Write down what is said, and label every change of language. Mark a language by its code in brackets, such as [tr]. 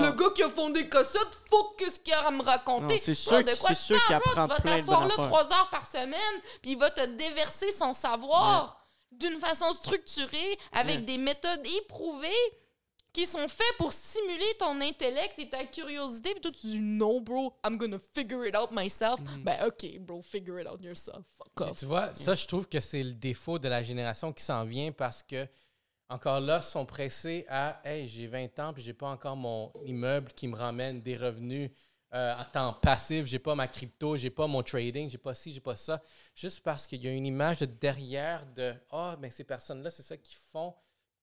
[fr] Le gars qui a fondé Cossette, faut qu'est-ce qu'il a à me raconter. Non, c'est sûr qu'il apprend Tu vas plein de là affaires. 3 heures par semaine, puis il va te déverser son savoir d'une façon structurée, avec des méthodes éprouvées qui sont faites pour stimuler ton intellect et ta curiosité. Puis toi, tu dis [en] « No, bro, I'm gonna figure it out myself. Ben, OK, bro, figure it out yourself. Fuck [fr] Et [en] off. [fr] tu vois, ça, je trouve que c'est le défaut de la génération qui s'en vient parce que, encore là, ils sont pressés à « Hey, j'ai 20 ans puis j'ai pas encore mon immeuble qui me ramène des revenus en temps passif, j'ai pas ma crypto, j'ai pas mon trading, j'ai pas ci, j'ai pas ça. » Juste parce qu'il y a une image de derrière de « Ah, ben ces personnes-là, c'est ça qu'ils font. »